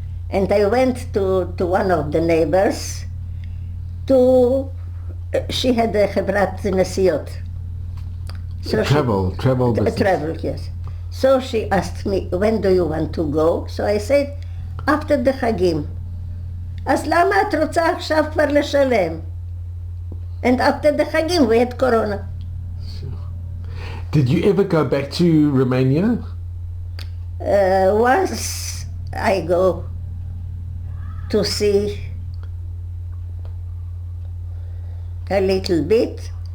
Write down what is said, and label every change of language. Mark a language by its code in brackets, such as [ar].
[en] And I went to one of the neighbors she had a Hebrat Nesiot. So Travel business. Travel, yes. So she asked me, when do you want to go? So I said, after the Hagim. [he] אז למה את רוצה עכשיו כבר לשלם? [en] And after the Hagim we had Corona. Did you ever go back to Romania? Once I go to see a little bit.